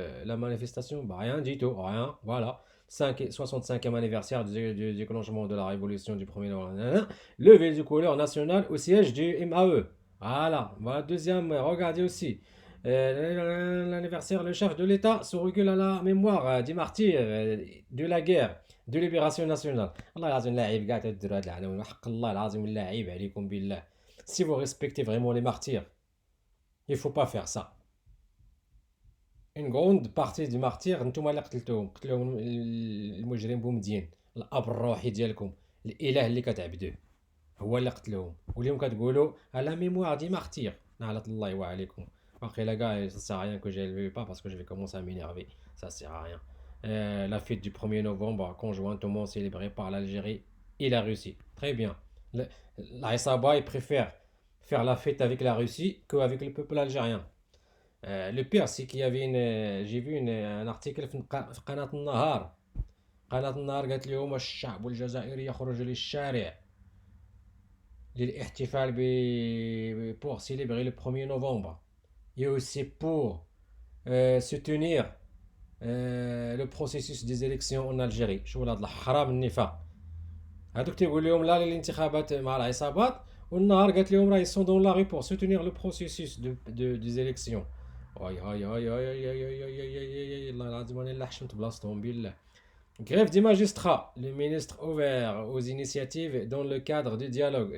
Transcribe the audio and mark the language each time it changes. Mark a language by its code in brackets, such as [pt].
[fr] la manifestation bah rien du tout rien voilà 65e anniversaire du déclenchement de la révolution du 1er novembre levée du couleur nationale au siège du MAE voilà deuxième regardez aussi l'anniversaire, le chef de l'État se recule à la mémoire des martyrs de la guerre de libération nationale. [ar] Allah العظيم لاعب قاعد تديروا هاد العناوين وحق الله العظيم لاعب عليكم بالله. [fr] Si vous respectez vraiment les martyrs, il faut pas faire ça. Une grande partie des martyrs [ar] نتوما اللي قتلوهم المجرم بومدين الاب الروحي ديالكم الاله اللي كتعبدوه هو اللي قتلوهم واليوم كتقولوا على [fr] ميموار دي مارتير [ar] نعلة الله وعليكم. [fr] Après les gars, ça sert à rien que je ne pas parce que je vais commencer à m'énerver. Ça sert à rien. La fête du 1er novembre, conjointement célébrée par l'Algérie et la Russie. Très bien. La Isaba, il préfère faire la fête avec la Russie qu'avec le peuple algérien. Le pire, c'est qu'il y avait j'ai vu un article [ar] في قناة النهار. قناة النهار قالت اليوم الشعب الجزائري يخرج للشارع للاحتفال [fr] pour célébrer le 1er novembre. Et aussi pour soutenir le processus des élections en Algérie. [ar] شو هذا الحرام النفاق هذوك تيقول لهم لا للانتخابات مع العصابات والنهار قالت لهم راه [fr] يسون دون لا ري pour soutenir le processus des élections. [ar] هاي هاي هاي هاي هاي هاي الله العظيم انا لا حشمت بلاصتهم بالله. [fr] Grève des magistrats, le ministre ouvert aux initiatives dans le cadre du dialogue.